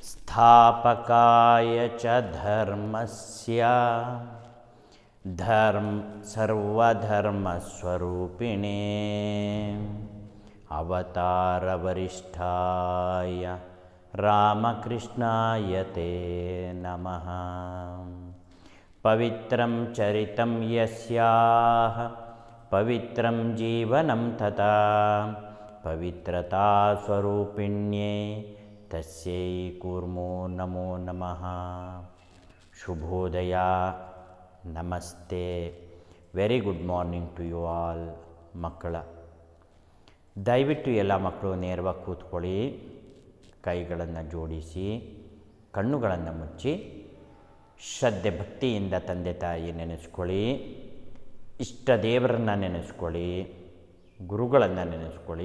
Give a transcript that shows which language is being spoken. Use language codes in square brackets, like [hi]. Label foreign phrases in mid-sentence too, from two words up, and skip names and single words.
[sa] स्थापकाय च धर्मस्य सर्वधर्मस्वरूपिणे अवतारवरिष्ठाय रामकृष्णाय ते नमः। पवित्रं चरितं यस्याः पवित्रं जीवनं तथा पवित्रता स्वरूपिण्ये तस्यै कूर्मो नमो नमः। [kn] ಶುಭೋದಯ, ನಮಸ್ತೆ, [en] very good morning to you all ಮಕ್ಕಳ. [kn] ದಯವಿಟ್ಟು ಎಲ್ಲ ಮಕ್ಕಳು ನೇರವಾಗಿ ಕೂತ್ಕೊಳ್ಳಿ, ಕೈಗಳನ್ನು ಜೋಡಿಸಿ, ಕಣ್ಣುಗಳನ್ನು ಮುಚ್ಚಿ, ಶ್ರದ್ಧೆ ಭಕ್ತಿಯಿಂದ ತಂದೆ ತಾಯಿ ನೆನೆಸ್ಕೊಳ್ಳಿ, ಇಷ್ಟ ದೇವರನ್ನ ನೆನೆಸ್ಕೊಳ್ಳಿ, ಗುರುಗಳನ್ನು ನೆನೆಸ್ಕೊಳ್ಳಿ.